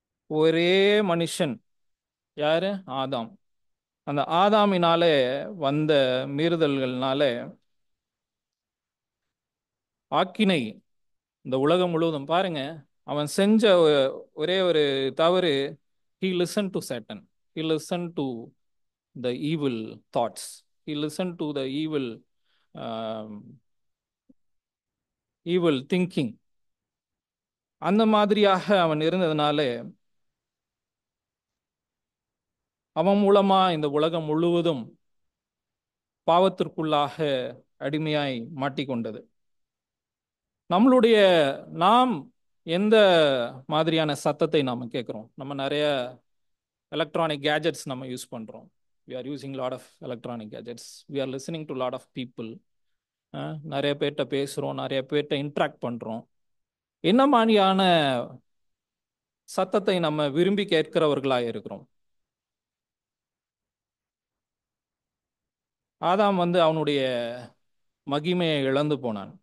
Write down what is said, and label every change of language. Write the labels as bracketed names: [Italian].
[Tamil] ஒரே மனுஷன் யாரு? ஆதாம். அந்த ஆதாமினாலே வந்த மீறுதல்கள்னால ஆக்கினை இந்த உலகம் முழுவதும். பாருங்க, அவன் செஞ்ச ஒரே ஒரு தவறு, [English] he listened to Satan. He listened to the evil thoughts. He listened to the um, evil thinking. [Tamil] அந்த மாதிரியாக அவன் இருந்ததுனால அவன் மூலமா இந்த உலகம் முழுவதும் பாவத்திற்குள்ளாக அடிமையாய் மாட்டிக்கொண்டது. நாம் எந்த மாதிரியான சத்தத்தை நாம கேட்கிறோம்? நம்ம நிறைய எலக்ட்ரானிக் கேஜெட்ஸ் நம்ம யூஸ் பண்றோம். [English] we are using lot of electronic gadgets. we are listening to lot of people. [Tamil] நிறைய பேர்கிட்ட பேசுறோம், நிறைய பேர்கிட்ட இன்ட்ராக்ட் பண்றோம். என்ன மாதிரியான சத்தத்தை நம்ம விரும்பி கேட்கிறவர்களாக இருக்கிறோம்? ஆதாம் அவனுடைய மகிமையை இழந்து போனான்.